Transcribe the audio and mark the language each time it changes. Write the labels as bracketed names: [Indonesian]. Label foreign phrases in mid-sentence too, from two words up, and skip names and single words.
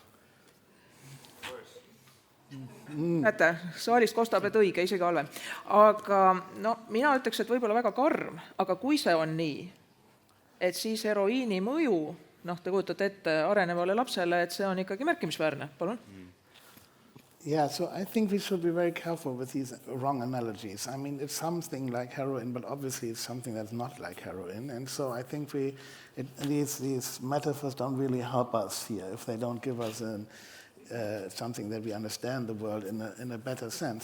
[Estonian] Näete, saalist kostab, et õige, isegi halvem. Aga mina ütleks, et võib-olla väga karm, aga kui see on nii, et siis heroiini mõju, te kujutate ette arenevale lapsele, et see on ikkagi märkimisväärne. Palun? [English] Yeah, so I think we should be very careful with these wrong analogies. I mean, it's something like heroin, but obviously it's something that's not like heroin. And so I think these metaphors don't really help us here if they don't give us something that we understand the world in a better sense.